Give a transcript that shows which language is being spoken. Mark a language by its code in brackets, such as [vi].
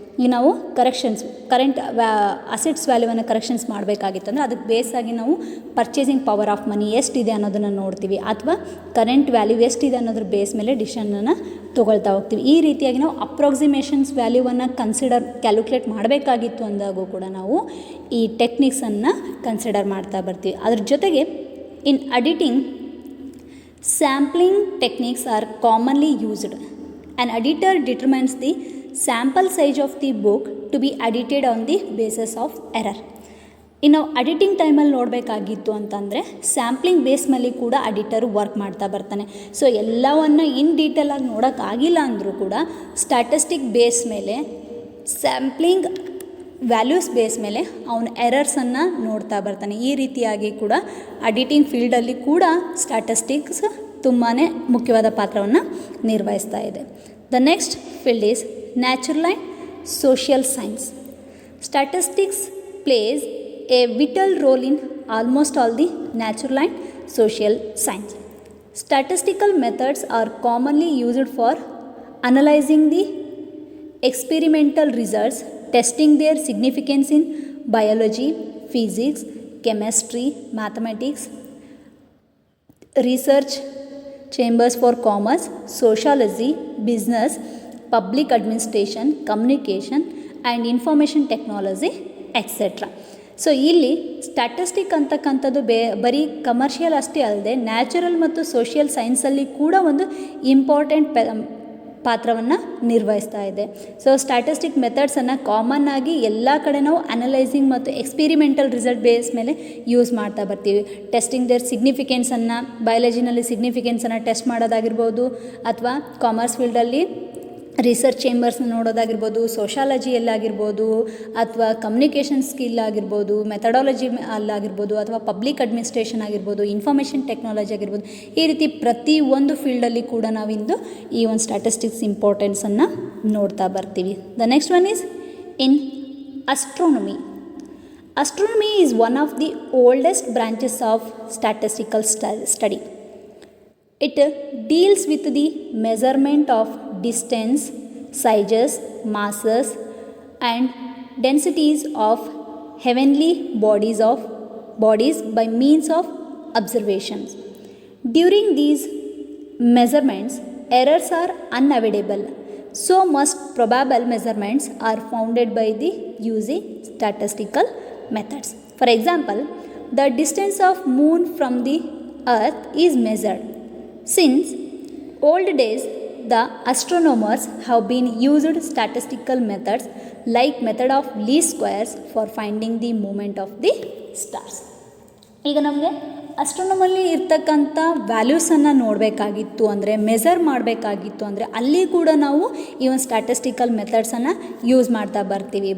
[kn] ಈಗ ನಾವು current assets ವ್ಯಾಲ್ಯೂವನ್ನು ಕರೆಕ್ಷನ್ಸ್ ಮಾಡಬೇಕಾಗಿತ್ತು ಅಂದರೆ ಅದಕ್ಕೆ ಬೇಸಾಗಿ ನಾವು [en] purchasing power of money [kn] ಎಷ್ಟಿದೆ ಅನ್ನೋದನ್ನು ನೋಡ್ತೀವಿ, ಅಥವಾ ಕರೆಂಟ್ ವ್ಯಾಲ್ಯೂ ಎಷ್ಟಿದೆ ಅನ್ನೋದ್ರ ಬೇಸ್ ಮೇಲೆ ಡಿಸಿಷನನ್ನು ತೊಗೊಳ್ತಾ ಹೋಗ್ತೀವಿ. ಈ ರೀತಿಯಾಗಿ ನಾವು ಅಪ್ರಾಕ್ಸಿಮೇಷನ್ಸ್ ವ್ಯಾಲ್ಯೂವನ್ನು ಕ್ಯಾಲ್ಕುಲೇಟ್ ಮಾಡಬೇಕಾಗಿತ್ತು ಅಂದಾಗೂ ಕೂಡ ನಾವು ಈ ಟೆಕ್ನಿಕ್ಸನ್ನು ಕನ್ಸಿಡರ್ ಮಾಡ್ತಾ ಬರ್ತೀವಿ. ಅದ್ರ ಜೊತೆಗೆ [en] In auditing, sampling techniques are commonly used. An auditor determines the sample size of the book to be edited on the basis of error. [kn] ಇನ್ನು ಅಡಿಟಿಂಗ್ ಟೈಮಲ್ಲಿ ನೋಡಬೇಕಾಗಿತ್ತು ಅಂತಂದರೆ ಸ್ಯಾಂಪ್ಲಿಂಗ್ ಬೇಸ್ ಮೇಲೆ ಕೂಡ ಅಡಿಟರು ವರ್ಕ್ ಮಾಡ್ತಾ ಬರ್ತಾನೆ. ಸೊ ಎಲ್ಲವನ್ನು ಇನ್ ಡೀಟೇಲಾಗಿ ನೋಡೋಕ್ಕಾಗಿಲ್ಲ ಅಂದರೂ ಕೂಡ ಸ್ಟ್ಯಾಟಿಸ್ಟಿಕ್ ಬೇಸ್ ಮೇಲೆ, ಸ್ಯಾಂಪ್ಲಿಂಗ್ ವ್ಯಾಲ್ಯೂಸ್ ಬೇಸ್ ಮೇಲೆ ಅವನ ಎರರ್ಸನ್ನು ನೋಡ್ತಾ ಬರ್ತಾನೆ. ಈ ರೀತಿಯಾಗಿ ಕೂಡ ಅಡಿಟಿಂಗ್ ಫೀಲ್ಡಲ್ಲಿ ಕೂಡ ಸ್ಟ್ಯಾಟಿಸ್ಟಿಕ್ಸ್ ತುಂಬಾ ಮುಖ್ಯವಾದ ಪಾತ್ರವನ್ನು ನಿರ್ವಹಿಸ್ತಾ ಇದೆ. [en] The next field is natural and social science. Statistics plays a vital role in almost all the natural and social science. Statistical methods are commonly used for analyzing the experimental results, testing their significance in biology, physics, chemistry, mathematics, research chambers for commerce, sociology, business, public administration, communication and information technology, etc. [kn] So ಇಲ್ಲಿ statistic ಅಂತಕ್ಕಂಥದ್ದು ಬರೀ commercial ಅಷ್ಟೇ ಅಲ್ಲದೆ natural ಮತ್ತು social ಸೈನ್ಸಲ್ಲಿ ಕೂಡ ಒಂದು important ಪಾತ್ರವನ್ನು ನಿರ್ವಹಿಸ್ತಾ ಇದೆ. ಸೊ ಸ್ಟ್ಯಾಟಿಸ್ಟಿಕ್ ಮೆಥಡ್ಸನ್ನು ಕಾಮನ್ ಆಗಿ ಎಲ್ಲ ಕಡೆ ನಾವು ಅನಲೈಸಿಂಗ್ ಮತ್ತು ಎಕ್ಸ್ಪಿರಿಮೆಂಟಲ್ ರಿಸಲ್ಟ್ ಬೇಸ್ ಮೇಲೆ ಯೂಸ್ ಮಾಡ್ತಾ ಬರ್ತೀವಿ. ಟೆಸ್ಟಿಂಗ್ ದೇರ್ ಸಿಗ್ನಿಫಿಕೆನ್ಸನ್ನು, ಬಯಾಲಜಿನಲ್ಲಿ ಸಿಗ್ನಿಫಿಕೆನ್ಸನ್ನು ಟೆಸ್ಟ್ ಮಾಡೋದಾಗಿರ್ಬೋದು, ಅಥವಾ ಕಾಮರ್ಸ್ ಫೀಲ್ಡಲ್ಲಿ ರಿಸರ್ಚ್ ಚೇಂಬರ್ಸ್ನ ನೋಡೋದಾಗಿರ್ಬೋದು, ಸೋಷಾಲಜಿಯಲ್ಲಾಗಿರ್ಬೋದು, ಅಥವಾ ಕಮ್ಯುನಿಕೇಷನ್ ಸ್ಕಿಲ್ ಆಗಿರ್ಬೋದು, ಮೆಥಡಾಲಜಿ ಅಲ್ಲಾಗಿರ್ಬೋದು, ಅಥವಾ ಪಬ್ಲಿಕ್ ಅಡ್ಮಿನಿಸ್ಟ್ರೇಷನ್ ಆಗಿರ್ಬೋದು, ಇನ್ಫಾರ್ಮೇಷನ್ ಟೆಕ್ನಾಲಜಿ ಆಗಿರ್ಬೋದು, ಈ ರೀತಿ ಪ್ರತಿ ಒಂದು ಫೀಲ್ಡಲ್ಲಿ ಕೂಡ ನಾವಿಂದು ಈ ಒಂದು ಸ್ಟ್ಯಾಟಿಸ್ಟಿಕ್ಸ್ ಇಂಪಾರ್ಟೆನ್ಸನ್ನು ನೋಡ್ತಾ ಬರ್ತೀವಿ. [en] The next one is in astronomy. Astronomy is one of the oldest branches of statistical study. It deals with the measurement of distance, sizes, masses and densities of heavenly bodies by means of observations. During these measurements, errors are unavoidable. So most probable measurements are founded by the using statistical methods. For example, the distance of moon from the earth is measured. Since old days, the astronomers have been used statistical methods like method of least squares for finding the movement of the stars. [kn] ಈಗ ನಮಗೆ ಅಸ್ಟ್ರೋನಮಲ್ಲಿ ಇರ್ತಕ್ಕಂಥ ವ್ಯಾಲ್ಯೂಸನ್ನು ನೋಡಬೇಕಾಗಿತ್ತು ಅಂದರೆ, measure ಮಾಡಬೇಕಾಗಿತ್ತು ಅಂದರೆ ಅಲ್ಲಿ ಕೂಡ ನಾವು ಈ ಒಂದು ಸ್ಟ್ಯಾಟಿಸ್ಟಿಕಲ್ ಮೆಥಡ್ಸನ್ನು ಯೂಸ್ ಮಾಡ್ತಾ ಬರ್ತೀವಿ.